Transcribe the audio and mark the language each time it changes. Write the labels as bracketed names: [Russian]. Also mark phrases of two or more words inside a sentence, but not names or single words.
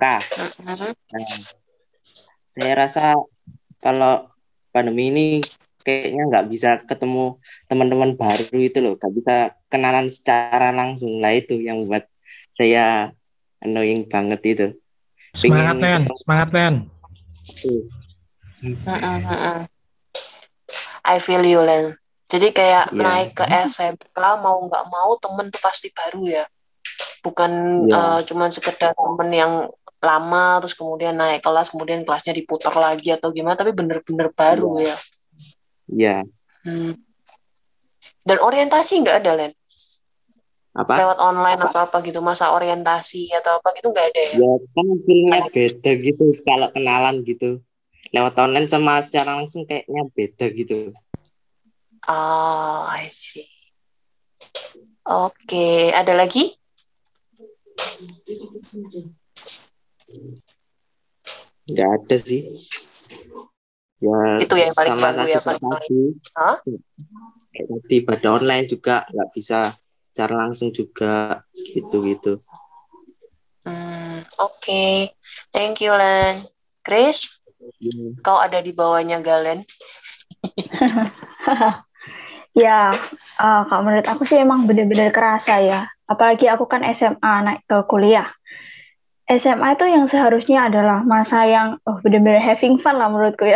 [Indonesian] Nah, saya rasa kalau pandemi ini kayaknya nggak bisa ketemu teman-teman baru itu loh, nggak bisa kenalan secara langsung lah, itu yang buat saya annoying banget itu. Semangat men. [English] I feel you, Len. [Indonesian] Jadi kayak naik ke SMK mau nggak mau temen tuh pasti baru ya. Bukan cuman sekedar temen yang lama terus kemudian naik kelas kemudian kelasnya diputar lagi atau gimana, tapi bener-bener baru ya. Iya. Dan orientasi nggak ada, Len? Apa? Lewat online atau apa gitu, masa orientasi atau apa gitu nggak ada ya? Ya kan feelnya beda gitu kalau kenalan gitu. Lewat online sama secara langsung kayaknya beda gitu. [English] Oh, I see. [Indonesian] Oke, ada lagi? Nggak ada sih. Ya, itu yang paling sama baru ya, paling kayak tadi pada online juga nggak bisa secara langsung juga gitu. Oke. [English] Thank you, Len. [Indonesian] Chris, kau ada di bawahnya Galen. Ya, kalau menurut aku sih emang benar-benar kerasa ya. Apalagi aku kan SMA naik ke kuliah. SMA itu yang seharusnya adalah masa yang benar-benar [English] having fun [Indonesian] lah menurutku ya.